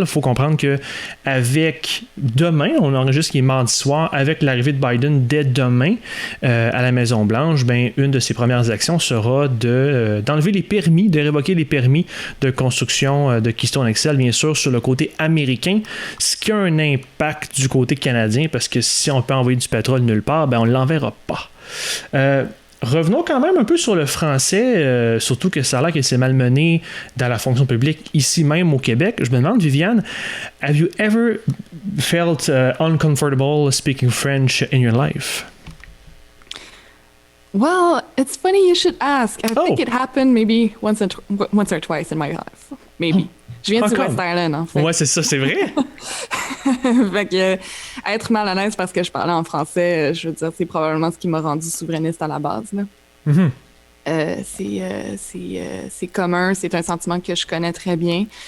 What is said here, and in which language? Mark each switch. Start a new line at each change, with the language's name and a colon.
French: Il faut comprendre que demain, on enregistre qui est mardi soir, avec l'arrivée de Biden dès demain à la Maison-Blanche, une de ses premières actions sera d'enlever les permis, de révoquer les permis de construction de Keystone XL, bien sûr, sur le côté américain, ce qui a un impact du côté canadien, parce que si on peut envoyer du pétrole nulle part, on ne l'enverra pas. Revenons quand même un peu sur le français, surtout que ça a l'air qu'il s'est malmené dans la fonction publique ici même au Québec. Je me demande,
English: Viviane, have you ever felt uncomfortable speaking French in your life? Well, it's funny you should ask. I think it happened maybe once or twice in my life. Maybe.
French: Je viens du West Island, en fait. Ouais, c'est ça, c'est vrai. Fait que être mal à l'aise parce que je parlais en français, je veux dire, c'est probablement ce qui m'a rendu souverainiste à la base. Là. C'est commun, c'est un sentiment que je connais très bien.